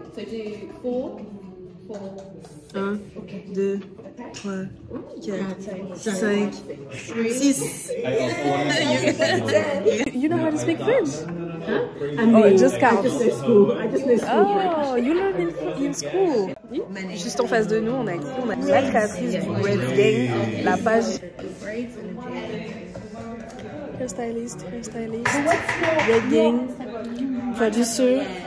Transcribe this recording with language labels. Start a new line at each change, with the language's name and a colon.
English: So do 4, 4, 1, 2, 3, 4, 5, 6. You know how to speak French? Huh? Oh, just count. I just know school. Oh, you learned in school.
French: Juste en face de nous, on a la créatrice du Bread Gang, la page.
English: Hairstylist, Bread Gang, producer.